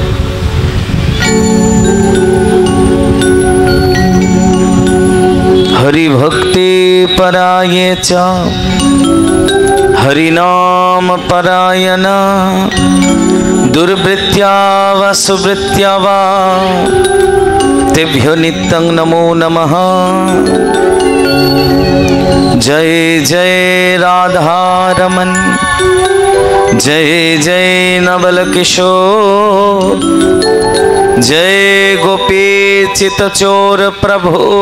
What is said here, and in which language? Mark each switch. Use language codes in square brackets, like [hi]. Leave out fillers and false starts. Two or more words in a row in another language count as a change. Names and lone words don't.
[sa] हरि भक्ति पराये च हरिनाम परायण दुर्वृत्त्या वा सुवृत्त्या वा तेभ्यो नित्यं नमो नमः। [hi] जय जय राधा रमन जय जय नवल किशोर जय गोपी चितचोर प्रभु